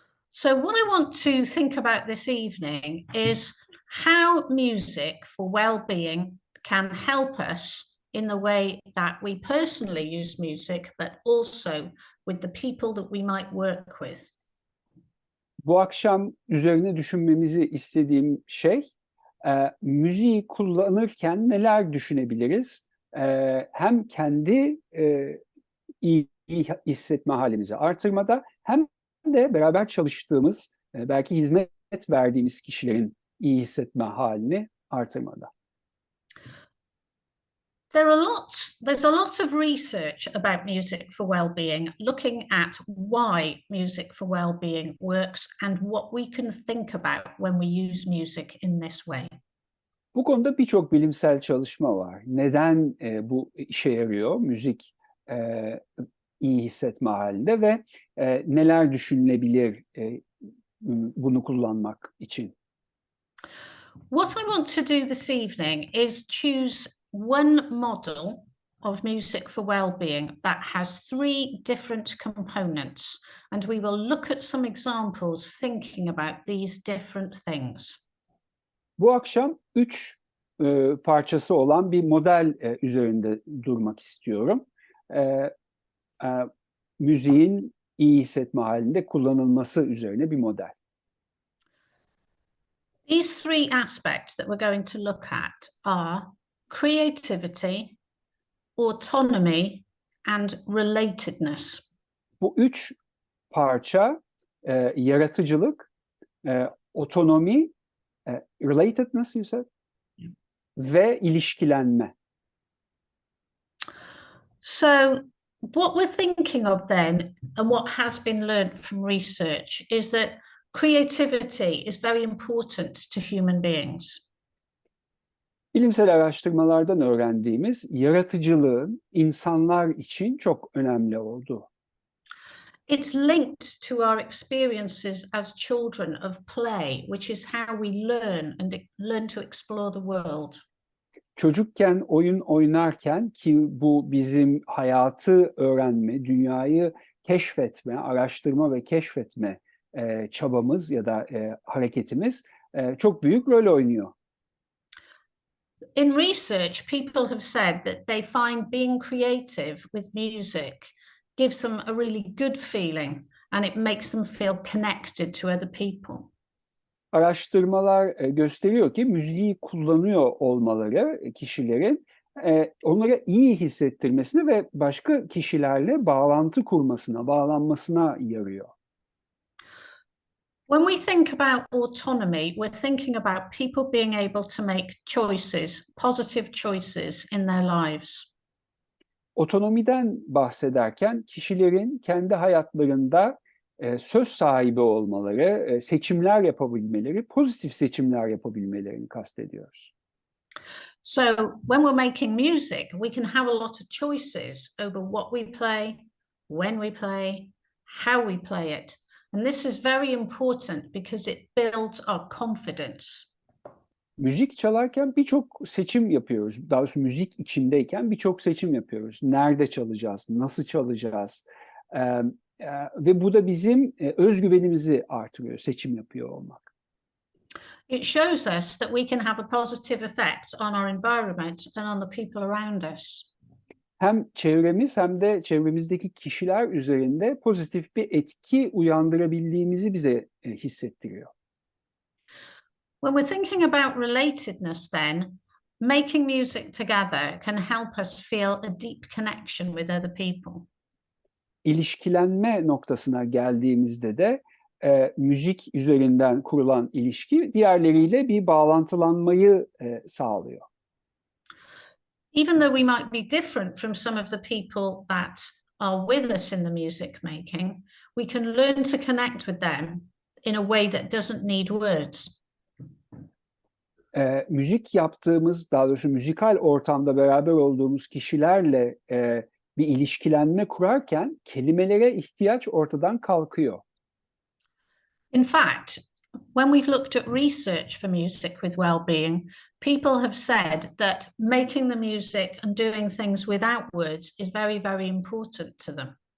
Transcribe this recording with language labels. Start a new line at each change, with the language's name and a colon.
English: So what I want to think about this evening is how music for well-being can help us in the way that we personally use music, but also with the people that we might work with.
Turkish: Bu akşam üzerine düşünmemizi istediğim şey, müziği kullanırken neler düşünebiliriz? Hem kendi iyi hissetme halimizi artırmada, hem de beraber çalıştığımız, belki hizmet verdiğimiz kişilerin iyi hissetme halini artırmada.
English: There's a lot of research about music for well-being, looking at why music for well-being works and what we can think about when we use music in this way.
Turkish: Bu konuda birçok bilimsel çalışma var. Neden bu işe yarıyor, müzik iyi hissetme halinde ve neler düşünülebilir bunu kullanmak için?
English: What I want to do this evening is choose one model of music for well-being that has three different components, and we will look at some examples thinking about these different things.
Turkish: Bu akşam 3 parçası olan bir model üzerinde durmak istiyorum. Müziğin iyi hissetme halinde kullanılması üzerine bir model.
English: These three aspects that we're going to look at are creativity, autonomy, and relatedness.
Turkish: Bu 3 parça yaratıcılık, otonomi,
English: relatedness you said,
Turkish: ve ilişkilenme.
English: So what we're thinking of then, and what has been learned from research, is that creativity is very important to human beings.
Turkish: Bilimsel araştırmalardan öğrendiğimiz yaratıcılığın insanlar için çok önemli olduğu.
English: It's linked to our experiences as children of play, which is how we learn and learn to explore the world.
Turkish: Çocukken oyun oynarken, ki bu bizim hayatı öğrenme, dünyayı keşfetme, araştırma ve keşfetme çabamız ya da hareketimiz çok büyük rol oynuyor.
English: In research, people have said that they find being creative with music gives them a really good feeling and it makes them feel connected to other people.
Turkish: Araştırmalar gösteriyor ki müziği kullanıyor olmaları kişilerin onlara iyi hissettirmesine ve başka kişilerle bağlantı kurmasına, bağlanmasına yarıyor.
English: When we think about autonomy, we're thinking about people being able to make choices, positive choices in their lives.
Turkish: Otonomiden bahsederken kişilerin kendi hayatlarında söz sahibi olmaları, seçimler yapabilmeleri, pozitif seçimler yapabilmelerini kastediyoruz.
English: So when we're making music, we can have a lot of choices over what we play, when we play, how we play it. And this is very important because it builds our confidence.
Turkish: Müzik çalarken birçok seçim yapıyoruz. Daha doğrusu müzik içindeyken birçok seçim yapıyoruz. Nerede çalacağız, nasıl çalacağız? Ve bu da bizim özgüvenimizi artırıyor, seçim yapıyor olmak.
English: It shows us that we can have a positive effect on our environment and on the people around us.
Turkish: Hem çevremiz hem de çevremizdeki kişiler üzerinde pozitif bir etki uyandırabildiğimizi bize hissettiriyor.
English: When we're thinking about relatedness then, making music together can help us feel a deep connection with other people.
Turkish: İlişkilenme noktasına geldiğimizde de müzik üzerinden kurulan ilişki diğerleriyle bir bağlantılanmayı sağlıyor.
English: Even though we might be different from some of the people that are with us in the music making, we can learn to connect with them in a way that doesn't need words.
Turkish: Müzik yaptığımız, daha doğrusu müzikal ortamda beraber olduğumuz kişilerle bir ilişkilenme kurarken kelimelere ihtiyaç ortadan kalkıyor.
English: In fact, when we've looked at research for music with well-being, people have said that making the music and doing things without words is very, very important to them.